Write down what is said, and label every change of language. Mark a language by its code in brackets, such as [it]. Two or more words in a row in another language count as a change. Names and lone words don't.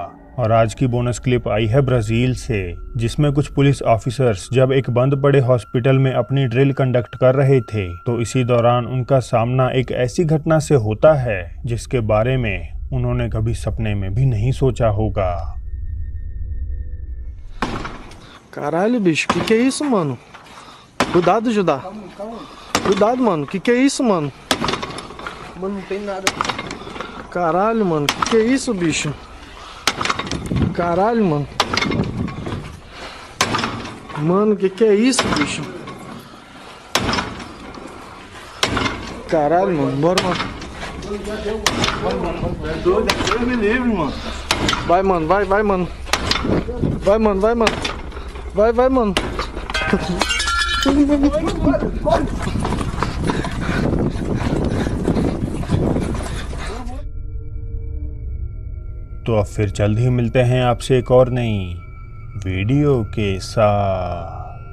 [hi] और आज की [en] bonus clip [hi] आई है ब्राज़ील से, जिसमें कुछ [en] police officers [hi] जब एक बंद पड़े हॉस्पिटल में अपनी [en] drill conduct [hi] कर रहे थे तो इसी दौरान उनका सामना एक ऐसी घटना से होता है जिसके बारे में उन्होंने कभी सपने में भी नहीं सोचा होगा। [pt] Caralho, bicho, que é isso, mano? Cuidado, Judá. Cuidado, mano. Que é isso, mano? Mano, não tem nada. Caralho, mano. Que é isso, bicho? Caralho, mano. Mano, que é isso, bicho? Caralho, mano. Bora, mano. Deus me livre, mano. Vai, mano. Vai, mano. Vai, mano. Vai, mano. Vai, mano. [hi] तो अब फिर जल्द ही मिलते हैं आपसे एक और नई वीडियो के साथ।